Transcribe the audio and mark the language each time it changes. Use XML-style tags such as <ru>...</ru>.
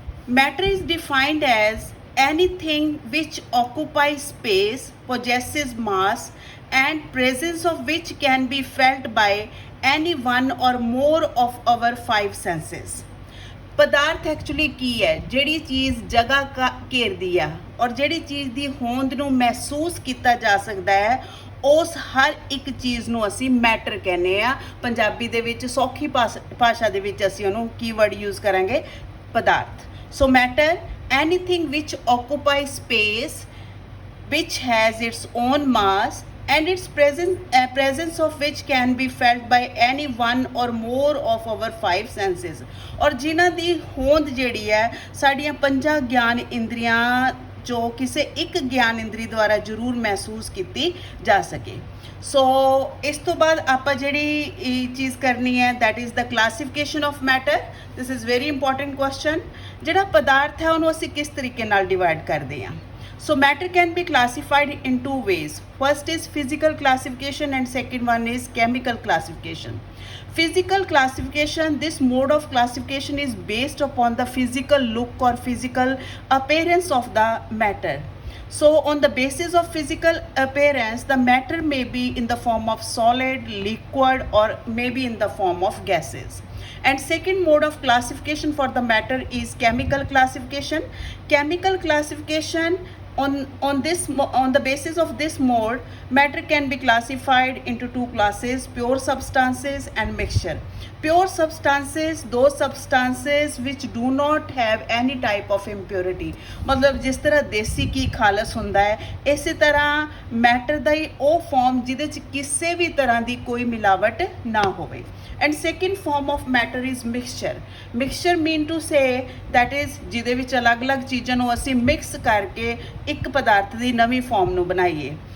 <en>Matter is defined as anything which occupies space, possesses mass and presence of which can be felt by any one or more of our five senses.</en> <pa>ਪਦਾਰਥ actually ਕੀ ਹੈ? ਜਿਹੜੀ ਚੀਜ਼ ਜਗ੍ਹਾ ਘੇਰਦੀ ਆ ਔਰ ਜਿਹੜੀ ਚੀਜ਼ ਦੀ ਹੋਂਦ ਨੂੰ ਮਹਿਸੂਸ ਕੀਤਾ ਜਾ ਸਕਦਾ ਹੈ ਉਸ ਹਰ ਇੱਕ ਚੀਜ਼ ਨੂੰ ਅਸੀਂ ਮੈਟਰ ਕਹਿੰਦੇ ਆ। ਪੰਜਾਬੀ ਦੇ ਵਿੱਚ ਸੌਖੀ ਭਾਸ਼ਾ ਦੇ ਵਿੱਚ ਅਸੀਂ ਉਹਨੂੰ ਕੀਵਰਡ ਯੂਜ਼ ਕਰਾਂਗੇ ਪਦਾਰਥ।</pa> <en>so matter anything which occupies space, which has its own mass and its presence of which can be felt by any one or more of our five senses,</en> <pa>ਔਰ ਜਿਨ੍ਹਾਂ ਦੀ ਹੋਂਦ ਜਿਹੜੀ ਹੈ ਸਾਡੀਆਂ ਪੰਜਾਂ ਗਿਆਨ ਇੰਦਰੀਆਂ ਜੋ ਕਿਸੇ ਇੱਕ ਗਿਆਨ ਇੰਦਰੀ ਦੁਆਰਾ ਜ਼ਰੂਰ ਮਹਿਸੂਸ ਕੀਤੀ ਜਾ ਸਕੇ। ਸੋ ਇਸ ਤੋਂ ਬਾਅਦ ਆਪਾਂ ਜਿਹੜੀ ਚੀਜ਼ ਕਰਨੀ ਹੈ</pa> <en>That is the classification of matter. This is very important question.</en> <pa>ਜਿਹੜਾ ਪਦਾਰਥ ਹੈ ਉਹਨੂੰ ਅਸੀਂ ਕਿਸ ਤਰੀਕੇ ਨਾਲ ਡਿਵਾਈਡ ਕਰਦੇ ਹਾਂ?</pa> <en>So matter can be classified in two ways. First is physical classification and second one is chemical classification. Physical classification, this mode of classification is based upon the physical look or physical appearance of the matter. So on the basis of physical appearance, the matter may be in the form of solid, liquid or maybe in the form of gases. And second mode of classification for the matter is chemical classification. Chemical classification, on the basis of this mode, matter can be classified into two classes: pure substances and mixture. Pure substances, those substances which do not have any type of impurity,</en> <hi>मतलब जिस तरह देसी की खालस</hi> <pa>ਹੁੰਦਾ ਹੈ ਇਸੇ ਤਰ੍ਹਾਂ matter ਦਾ ਹੀ ਉਹ ਫਾਰਮ ਜਿਹਦੇ 'ਚ ਕਿਸੇ ਵੀ ਤਰ੍ਹਾਂ ਦੀ ਕੋਈ ਮਿਲਾਵਟ ਨਾ ਹੋਵੇ।</pa> <en>And second form of matter is mixture. Mixture mean to say that is</en> <pa>ਜਿਹਦੇ ਵਿੱਚ ਅਲੱਗ-ਅਲੱਗ ਚੀਜ਼ਾਂ ਨੂੰ ਅਸੀਂ ਮਿਕਸ ਕਰਕੇ ਇੱਕ ਪਦਾਰਥ ਦੀ ਨਵੀਂ ਫਾਰਮ ਨੂੰ ਬਣਾਈਏ।</pa>